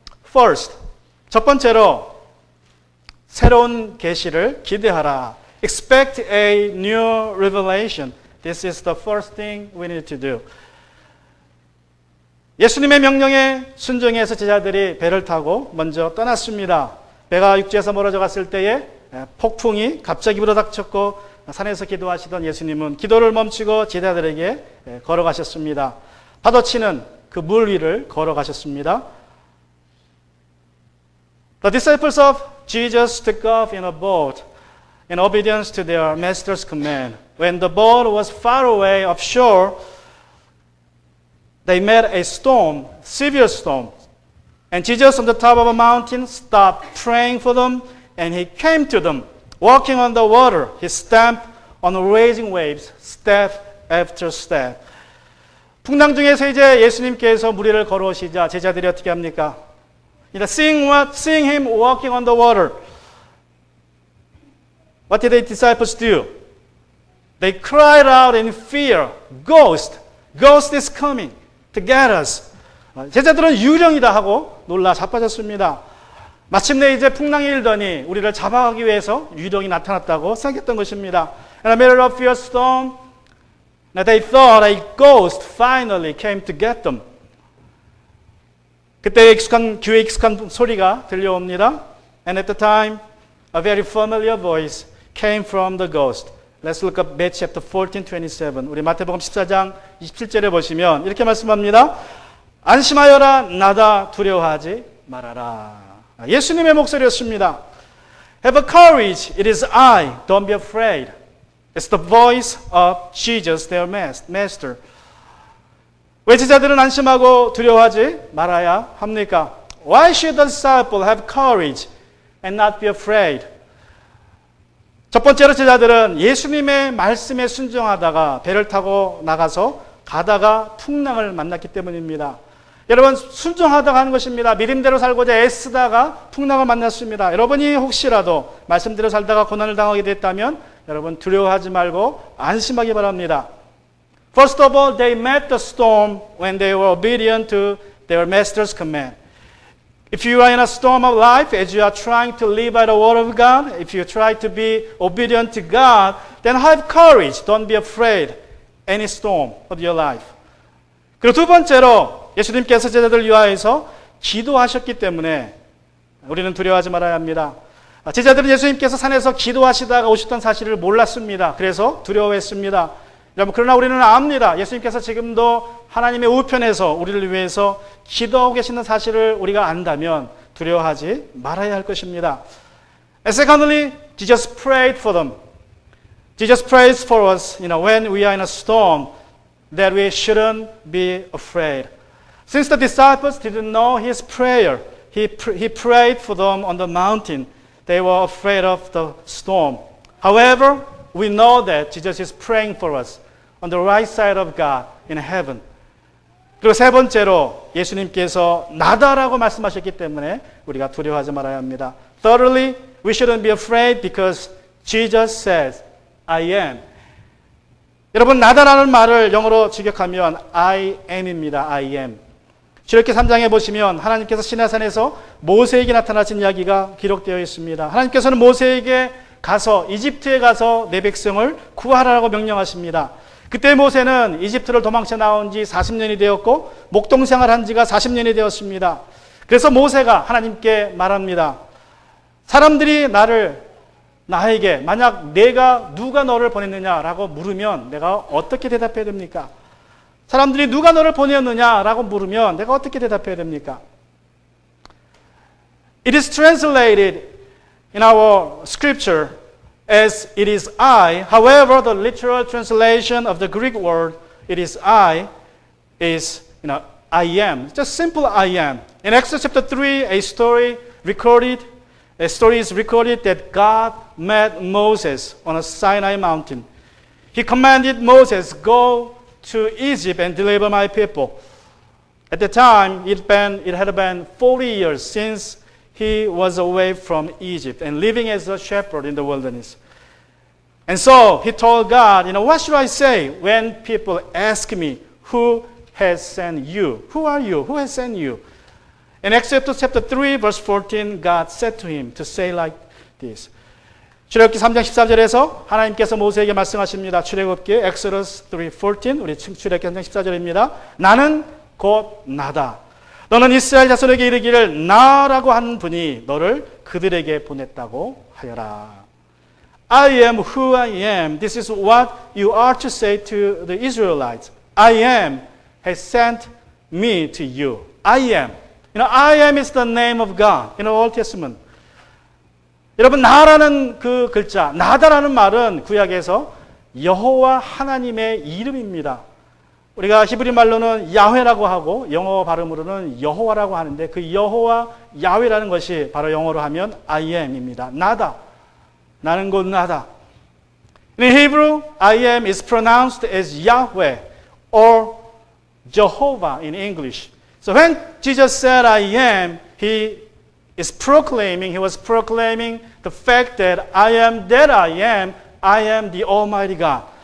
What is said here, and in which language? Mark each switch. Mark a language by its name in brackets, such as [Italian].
[Korean] First, 첫 번째로 새로운 계시를 기대하라. [English] Expect a new revelation. This is the first thing we need to do. [Korean] 예수님의 명령에 순종해서 제자들이 배를 타고 먼저 떠났습니다. 배가 육지에서 멀어져 갔을 때에 폭풍이 갑자기 불어닥쳤고 산에서 기도하시던 예수님은 기도를 멈추고 제자들에게 걸어가셨습니다. 파도치는 그 물 위를 걸어가셨습니다. [English] The disciples of Jesus took off in a boat in obedience to their master's command. When the boat was far away offshore, they met a storm, severe storm. And Jesus on the top of a mountain stopped praying for them. And He came to them, walking on the water. He stamped on the raging waves, step after step. [Korean] 풍랑 중에서 이제 예수님께서 무리를 걸어오시자 제자들이 어떻게 합니까? [English] Seeing Him walking on the water, what did the disciples do? They cried out in fear, Ghost! Ghost is coming to get us. [Korean] 제자들은 유령이다 하고 놀라 자빠졌습니다. 마침내 이제 풍랑이 일더니 우리를 잡아가기 위해서 유령이 나타났다고 생각했던 것입니다. [English] In the middle of fierce storm, they thought a ghost finally came to get them. [Korean] 그때 귀에 익숙한 소리가 들려옵니다. [English] And at the time, a very familiar voice came from the ghost. Let's look up Matthew chapter 14:27. [Korean] 우리 마태복음 14장 27절에 보시면 이렇게 말씀합니다. 안심하여라, 나다, 두려워하지 말아라. 예수님의 목소리였습니다. [English] Have courage, it is I, don't be afraid. It's the voice of Jesus, their master. [Korean] 왜 제자들은 안심하고 두려워하지 말아야 합니까? [English] Why should the disciple have courage and not be afraid? [Korean] 첫 번째로 제자들은 예수님의 말씀에 순종하다가 배를 타고 나가서 가다가 풍랑을 만났기 때문입니다. 여러분, 순종하다가 하는 것입니다. 믿음대로 살고자 애쓰다가 풍랑을 만났습니다. 여러분이 혹시라도 말씀대로 살다가 고난을 당하게 됐다면 여러분 두려워하지 말고 안심하기 바랍니다. [English] First of all, they met the storm when they were obedient to their master's command. If you are in a storm of life, as you are trying to live by the word of God, if you try to be obedient to God, then have courage. Don't be afraid any storm of your life. [Korean] 그리고 두 번째로 예수님께서 제자들을 위하여서 기도하셨기 때문에 우리는 두려워하지 말아야 합니다. 제자들은 예수님께서 산에서 기도하시다가 오셨던 사실을 몰랐습니다. 그래서 두려워했습니다. 여러분, 그러나 우리는 압니다. 예수님께서 지금도 하나님의 우편에서 우리를 위해서 기도하고 계시는 사실을 우리가 안다면 두려워하지 말아야 할 것입니다. [English] And secondly, Jesus prayed for them. Jesus prays for us, when we are in a storm, that we shouldn't be afraid. Since the disciples didn't know His prayer, He prayed for them on the mountain. They were afraid of the storm. However, we know that Jesus is praying for us on the right side of God in heaven. [Korean] 그리고 세 번째로 예수님께서 나다라고 말씀하셨기 때문에 우리가 두려워하지 말아야 합니다. [English] Thirdly, we shouldn't be afraid because Jesus says, I am. [Korean] 여러분, 나다라는 말을 영어로 직역하면 [English] I am [Korean] 입니다. [English] I am. [Korean] 출애굽기 3장에 보시면 하나님께서 시내산에서 모세에게 나타나신 이야기가 기록되어 있습니다. 하나님께서는 모세에게 가서 이집트에 가서 내 백성을 구하라고 명령하십니다. 그때 모세는 이집트를 도망쳐 나온 지 40년이 되었고 목동 생활한 지가 40년이 되었습니다. 그래서 모세가 하나님께 말합니다. 사람들이 나에게 만약 누가 너를 보냈느냐라고 물으면 내가 어떻게 대답해야 됩니까? 사람들이 누가 너를 보냈느냐라고 물으면 내가 어떻게 대답해야 됩니까? [English] It is translated in our scripture as it is I. However, the literal translation of the Greek word it is I is I am. Just simple I am. In Exodus chapter 3, a story is recorded that God met Moses on a Sinai mountain. He commanded Moses, go to Egypt and deliver my people. At the time, it had been 40 years since he was away from Egypt and living as a shepherd in the wilderness. And so he told God, what should I say when people ask me, who has sent you? Who are you? Who has sent you? In Exodus chapter 3, verse 14, God said to him to say like this. [Korean] 출애굽기 3장 14절에서 하나님께서 모세에게 말씀하십니다. 출애굽기 Exodus 3:14 우리 출애굽기 3장 14절입니다. 나는 곧 나다. 너는 이스라엘 자손에게 이르기를 나라고 하는 분이 너를 그들에게 보냈다고 하여라. [English] I am who I am. This is what you are to say to the Israelites. I am has sent me to you. I am. I am is the name of God in the Old Testament. [Korean] 여러분, 나라는 그 글자, 나다라는 말은 구약에서 여호와 하나님의 이름입니다. 우리가 히브리 말로는 야훼라고 하고 영어 발음으로는 여호와라고 하는데 그 여호와 야훼라는 것이 바로 영어로 하면 [English] I am [Korean] 입니다. 나다. 나는 곧 나다. [English] In Hebrew, I am is pronounced as Yahweh or Jehovah in English. So when Jesus said I am, he was proclaiming the fact that I am that I am the Almighty God.